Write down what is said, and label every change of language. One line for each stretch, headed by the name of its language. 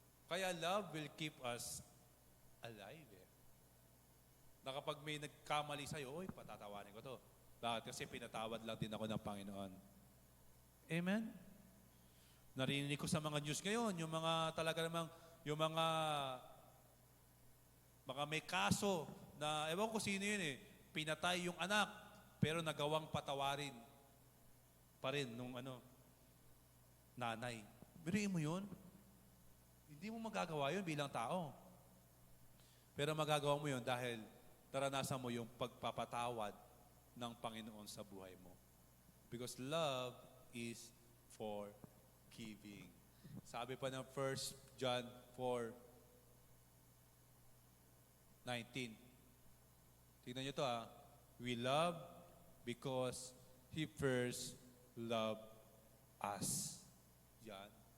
English: Kaya love will keep us alive.
Filipino: Na kapag may nagkamali sa'yo, patatawanin ko to. Bakit? Kasi pinatawad lang din ako ng Panginoon. Amen? Narinig ko sa mga news ngayon, yung mga talaga namang, yung mga may kaso na, ewan ko sino yun pinatay yung anak, pero nagawang patawarin pa rin nung nanay. Biriin mo yun? Hindi mo magagawa yun bilang tao. Pero magagawa mo yun dahil naranasan mo yung pagpapatawad ng Panginoon sa buhay mo.
English: Because love is forgiving.
Filipino: Sabi pa ng 1 John 4:19. Tingnan nyo to
English: We love because He first loved us. Yan.